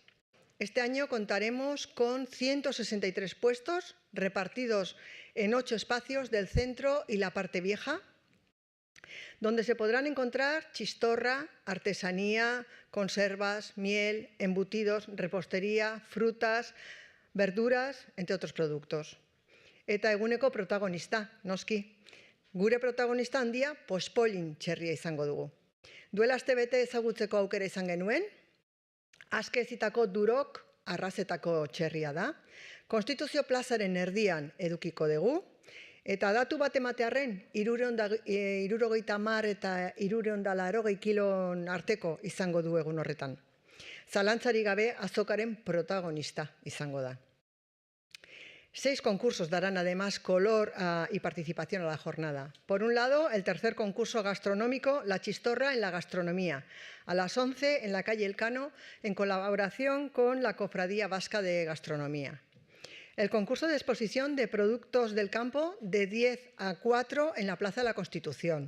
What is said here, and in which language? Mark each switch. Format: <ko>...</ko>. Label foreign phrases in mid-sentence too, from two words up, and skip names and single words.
<es>Este año contaremos con 163 puestos repartidos en 8 espacios del centro y la parte vieja, donde se podrán encontrar chistorra, artesanía, conservas, miel, embutidos, repostería, frutas, verduras, entre otros productos.</es> <eu>Eta eguneko protagonista, noski. Gure protagonista handia pospolin txerria izango dugu. Duela astebete ezagutzeko aukera izan genuen, askezitako durok arrazetako txerria da. Konstituzio plazaren erdian edukiko dugu, eta datu bat ematearren, 350 eta 380 kilon arteko izango du egun horretan. Zalantzari gabe azokaren protagonista izango da.</eu> <es>6 concursos darán además color y participación a la jornada. Por un lado, el tercer concurso gastronómico, La Chistorra en la Gastronomía, a las 11 en la calle Elcano, en colaboración con la Cofradía Vasca de Gastronomía. El concurso de exposición de productos del campo, de 10 a 4 en la Plaza de la Constitución.</es>